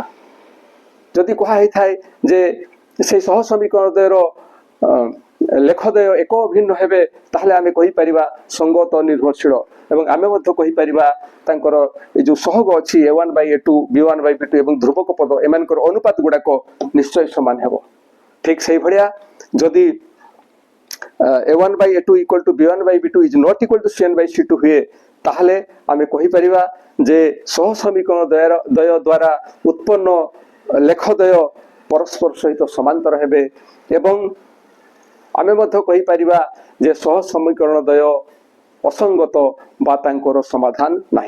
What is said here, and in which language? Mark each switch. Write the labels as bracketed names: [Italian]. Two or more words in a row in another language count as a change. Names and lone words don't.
[Odia] ଯଦି କୁହାଯାଇ ଥାଏ ଯେ ସେହି ସମୀକରଣ ଦ୍ୱୟର ଲେଖଦ୍ୱୟ ଏକ ଭିନ୍ନ ହେବେ ତାହାହେଲେ ଆମେ କହି ପାରିବା ସଙ୍ଗତ ନିର୍ଭରଶୀଳ ଏବଂ ଆମେ ମଧ୍ୟ କହି ପାରିବା ତାଙ୍କର ଏ ଯୋଉ ସହଗ ଅଛି a1/a2 b1/b2 ଏବଂ ଧ୍ରୁବକ ପଦ ଏମାନଙ୍କର ଅନୁପାତ ଗୁଡ଼ାକ ନିଶ୍ଚୟ ସମାନ ହେବ। ଠିକ ସେହିପରି ଯଦି [English] a1/a2 equal to b1/b2 is not equal to c1/c2 [Odia] ହୁଏ ତାହାହେଲେ ଆମେ କହି ପାରିବା ଯେ ସେହି ସମୀକରଣ ଦ୍ୱୟ ଦ୍ୱାରା ଉତ୍ପନ୍ନ ଲେଖଦ୍ୱୟ ପରସ୍ପର ସହିତ ସମାନ୍ତର ହେବେ ଏବଂ ଆମେ ମଧ୍ୟ କହି ପାରିବା ଯେ ସେହି ସମୀକରଣ ଦ୍ୱୟ ଅସଙ୍ଗତ ବା ତାଙ୍କର ସମାଧାନ ନାହିଁ।